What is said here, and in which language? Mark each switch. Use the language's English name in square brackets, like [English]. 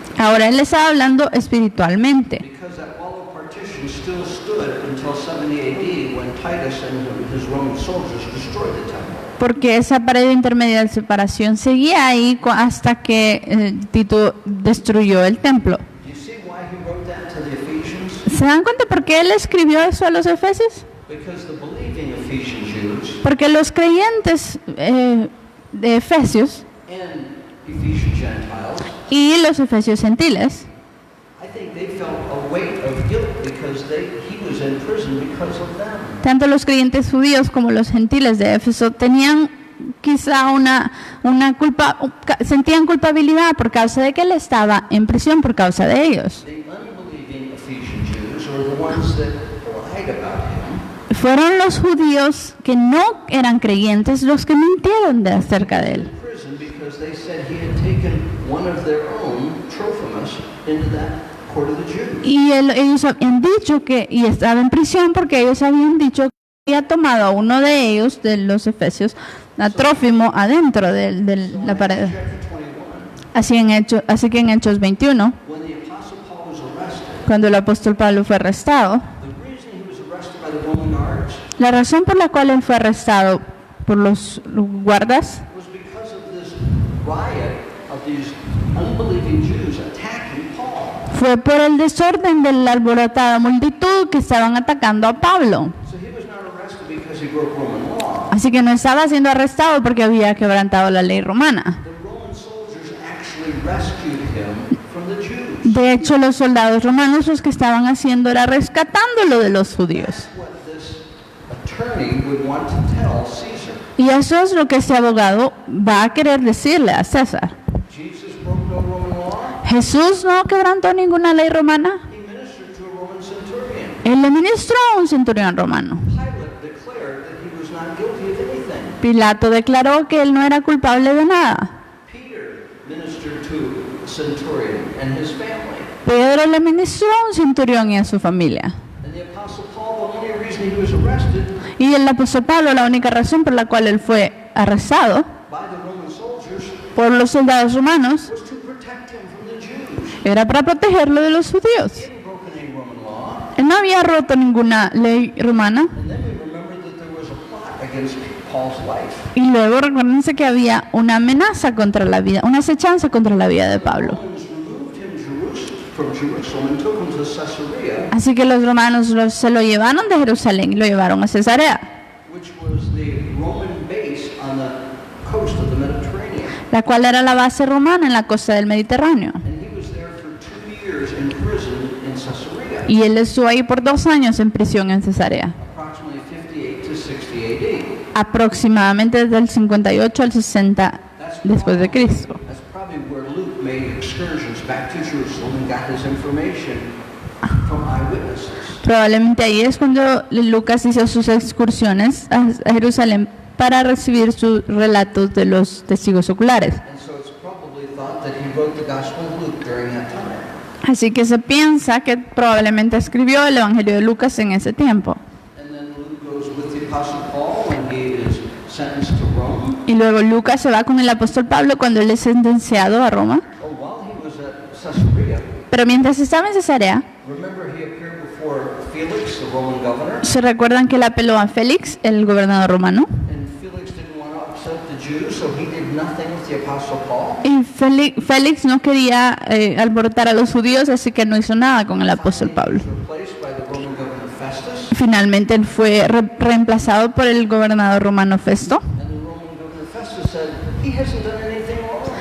[Spanish] Ahora él estaba hablando espiritualmente, [English] because that wall of partition still stood until 70 AD when Titus and his Roman soldiers destroyed the temple. [Spanish] porque esa pared intermedia de separación seguía ahí hasta que Tito destruyó el templo. [English] Do you see why he wrote that to the Ephesians? [Spanish] ¿Se dan cuenta por qué él escribió eso a los efesios? [English] Because the believing Ephesian Jews [Spanish] Porque los creyentes de Efesios [English] and Ephesian Gentiles, [Spanish] y los efesios gentiles, [English] I think they felt a weight of guilt because he was in prison because of them. [Spanish] tanto los creyentes judíos como los gentiles de Éfeso tenían quizá una culpa, sentían culpabilidad por causa de que él estaba en prisión por causa de ellos. [English] The unbelieving Ephesian Jews were the ones that lied about him. [Spanish] Fueron los judíos que no eran creyentes los que mintieron acerca de él. [English] In prison because they said he had taken one of their own, Trophimus, into that court of the Jews. [Spanish] Y ellos habían dicho y estaba en prisión porque ellos habían dicho que había tomado a uno de ellos, de los efesios, a Trófimo adentro de la pared. Así que en Hechos 21, [English] when the Apostle Paul was arrested, [Spanish] cuando el apóstol Pablo fue arrestado, [English] the reason he was arrested by the Roman guards [Spanish] la razón por la cual él fue arrestado por los guardas [English] was because of this riot of these unbelieving Jews attacking Paul. [Spanish] fue por el desorden de la alborotada multitud que estaban atacando a Pablo. [English] So he was not arrested because he broke Roman law. [Spanish] Así que no estaba siendo arrestado porque había quebrantado la ley romana. [English] The Roman soldiers actually rescued him from the Jews. [Spanish] De hecho, los soldados romanos los que estaban haciendo era rescatándolo de los judíos. [English] What this attorney would want to tell Caesar. [Spanish] Y eso es lo que este abogado va a querer decirle a César. [English] Jesus broke no Roman law. [Spanish] Jesús no quebrantó ninguna ley romana. [English] He ministered to a Roman centurion. [Spanish] Él le ministró a un centurión romano. [English] Pilate declared that he was not guilty of anything. [Spanish] Pilato declaró que él no era culpable de nada. [English] Peter ministered to a centurion and his family. [Spanish] Pedro le ministró a un centurión y a su familia. [English] And the Apostle Paul, the only reason he was arrested [Spanish] Y el apóstol Pablo, la única razón por la cual él fue arrestado [English] by the Roman soldiers [Spanish] por los soldados romanos [English] was to protect him from the Jews. [Spanish] era para protegerlo de los judíos. [English] He hadn't broken any Roman law. [Spanish] Él no había roto ninguna ley romana. [English] And then we remember that there was a plot against Paul's life. [Spanish] Y luego recuérdense que había una amenaza contra la vida, una acechanza contra la vida de Pablo. [English] The Romans removed him from Jerusalem and took him to Caesarea, [Spanish] Así que los romanos se lo llevaron de Jerusalén y lo llevaron a Cesarea, [English] which was the Roman base on the coast of the Mediterranean. [Spanish] la cual era la base romana en la costa del Mediterráneo. [English] And he was there for 2 years in prison in Caesarea, [Spanish] Y él estuvo ahí por 2 años en prisión en Cesarea, [English] approximately 58 to 60 AD. [Spanish] aproximadamente desde el 58 al 60 después de Cristo. [English] That's probably where Luke made excursions back to Jerusalem and got his information from eyewitnesses. [Spanish] Probablemente ahí es cuando Lucas hizo sus excursiones a Jerusalén para recibir sus relatos de los testigos oculares. [English] And so it's probably thought that he wrote the Gospel of Luke during that time. [Spanish] Así que se piensa que probablemente escribió el Evangelio de Lucas en ese tiempo. [English] And then Luke goes with the Apostle Paul when he is sentenced to Rome. [Spanish] Y luego Lucas se va con el apóstol Pablo cuando él es sentenciado a Roma. [English] Oh, while he was at Caesarea, [Spanish] Pero mientras estaba en Cesarea, [English] remember he appeared before Felix, the Roman governor, [Spanish] se recuerdan que él apeló a Félix, el gobernador romano. [English] and Felix didn't want to upset the Jews, so he did nothing with the Apostle Paul. [Spanish] Y Félix no quería alborotar a los judíos, así que no hizo nada con el apóstol Pablo. [English] He was replaced by the Roman governor Festus, [Spanish] Finalmente él fue reemplazado por el gobernador romano Festo. [English] and the Roman governor Festus said, he hasn't done anything wrong.